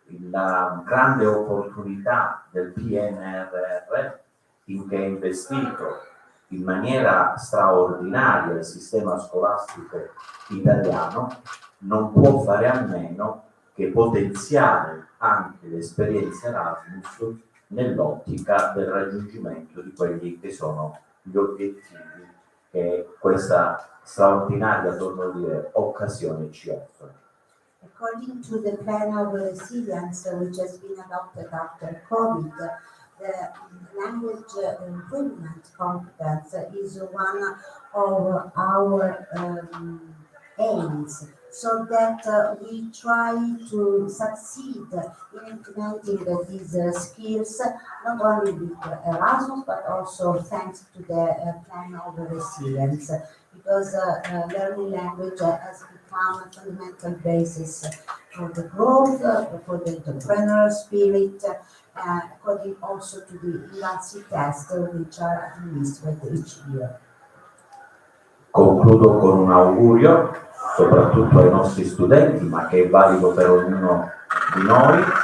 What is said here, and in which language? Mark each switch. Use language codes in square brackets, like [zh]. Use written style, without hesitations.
[it] La grande opportunità del PNRR in che è investito in maniera straordinaria il sistema scolastico italiano non può fare a meno che potenziare anche l'esperienza Erasmus nell'ottica del raggiungimento di quelli che sono gli obiettivi che questa straordinaria, torno a dire, occasione ci offre. [en] According to the plan of resilience which has been adopted after COVID, the language improvement competence is one of our aims, so that we try to succeed in implementing these skills not only with Erasmus but also thanks to the plan of resilience, because learning language has become a fundamental basis for the growth, for the entrepreneurial spirit, according also to the IVALSI test which are administered each year. [it] Concludo con un augurio, soprattutto ai nostri studenti, ma che è valido per ognuno di noi,